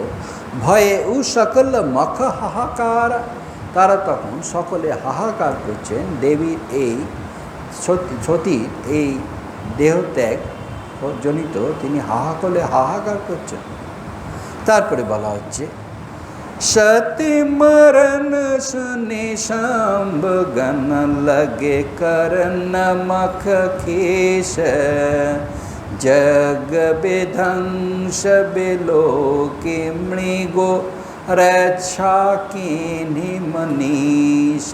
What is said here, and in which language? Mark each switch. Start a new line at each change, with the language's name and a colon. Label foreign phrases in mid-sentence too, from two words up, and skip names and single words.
Bangla: ভয়ে উ সকল মখ হাহাকার, তারা তখন সকলে হাহাকার করছেন দেবীর এই সতীর এই দেহত্যাগ জনিত তিনি হাহাকার করছেন। তারপরে বলা হচ্ছে
Hindi: सती मरण सुने शाम्ब गन लगे करन मख खेश जग विध्वंस बिलोके मृगो रक्षा कीन्हि मनीष।